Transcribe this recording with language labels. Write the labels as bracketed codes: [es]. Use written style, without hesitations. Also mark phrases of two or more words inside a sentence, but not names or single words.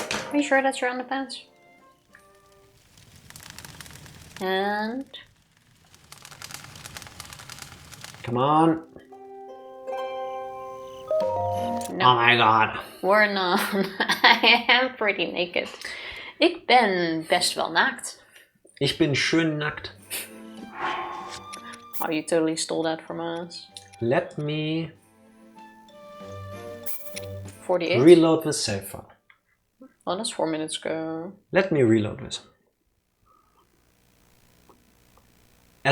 [en] Are you sure that's your underpants? And... Come on. No. Oh my god. We're not. I am pretty naked. [nl] Ik ben best wel naakt. [de] Ich bin schön nackt. [en] Oh, you totally stole that from us. Let me 48. reload the save file. Oh, that's 4 minutes ago. Let me reload this.